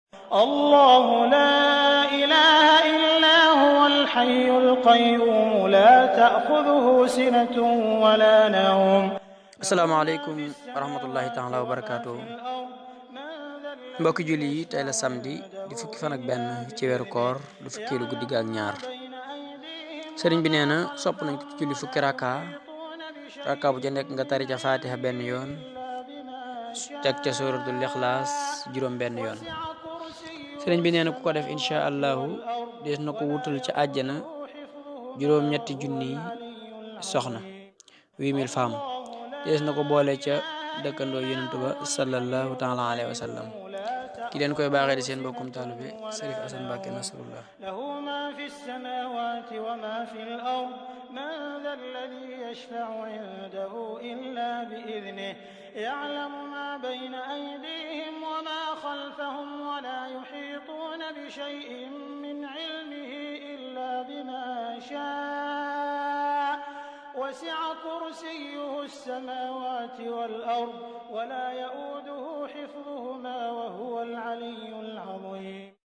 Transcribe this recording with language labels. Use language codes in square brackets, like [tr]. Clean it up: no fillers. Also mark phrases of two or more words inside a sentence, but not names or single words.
[ar] الله لا إله إلا هو الحي القيوم لا تأخذه سنة ولا نوم. السلام عليكم ورحمة الله تعالى وبركاته. [wo] mbokki julli yi tey la samedi di fukki fan ak benn ci weeru koor du fukkeelu guddi ga ak ñaar. sëriñ bi nee na sopp nañ ko ci julli fukki rakka bu ca nekk nga tari ca fatiha benn yoon teg ca suratul ixlaas juróom benn yoon. sëriñ bi nee na ku ko def [ar] إن شاء الله [wo] des na ko wutal ca àjjana juróom ñetti junni soxna 8000 femmes. dees na ko boole ca dëkkandoo yonentu ba [ar] صلى الله تعالى عليه وسلم. [wo] ki leen koy baaxee di seen mbokkum taalibe Sërif Asan Mbàkke Nasrullah. [ar] له ما في السماوات وما في الأرض من ذا الذي يشفع عنده إلا بإذنه يعلم ما بين أيديهم وما خلفهم ولا يحيطون بشيء من علمه إلا بما شاء وسع كرسيه السماوات والأرض ولا يؤوده حفظهما وهو العلي العظيم.